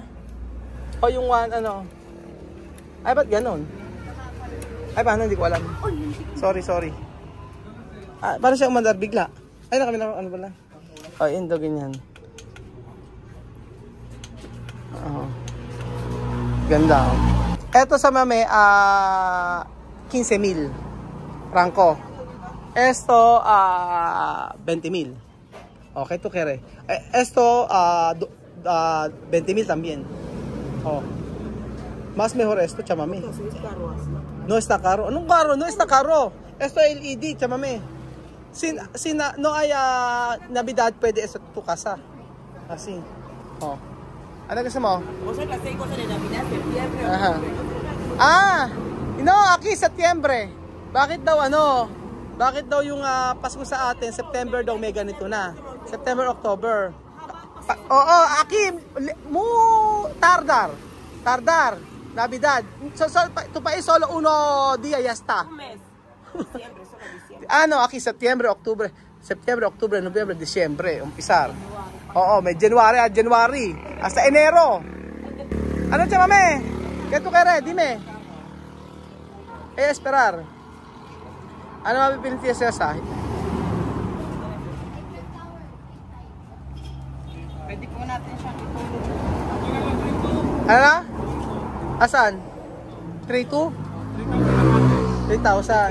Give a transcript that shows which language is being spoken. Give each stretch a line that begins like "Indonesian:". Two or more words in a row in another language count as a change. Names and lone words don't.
Filipino: O yung one, ano? Ay, ba't ganun? Ay, paano? Hindi ko alam. Sorry. Paano siya umandar bigla? Ay, nakami na, ano pala? O, yun daw, ganyan. Ganda. Ito sa mame, 15,000 franco.
Spanish: Esto, 20,000. Okay, to kere. Esto, 20,000 también. Oh. Más mejor esto, chamame. No está caro. Anong caro? No está caro. Esto LED, chamame. No hay Navidad, pwede esto tu casa. Así.
Filipino: Oh. Ano gusto mo?
Spanish: O sea, las 6 cosas de Navidad, septiembre. Ajá. No, aquí Septiembre.
Filipino: Bakit daw Bakit daw yung Pasko sa atin, September daw may ganito na.
English: September, October.
Filipino: Oo,
Spanish: aquí tardar. Navidad. Tu país solo uno día ya está. Un mes. Diciembre, solo diciembre. Aquí September, Octubre,
Filipino: Nobyembre, Disyembre, umpisar. Oo, may January,
Spanish: hasta Enero.
Filipino: Ano siya,
Spanish: mame? ¿Qué tú quieres? Dime. Esperar.
Filipino: Ano mapipilitin siya sa? Pwede po natin siyang Ano na? Asan? 3,200? 3,000.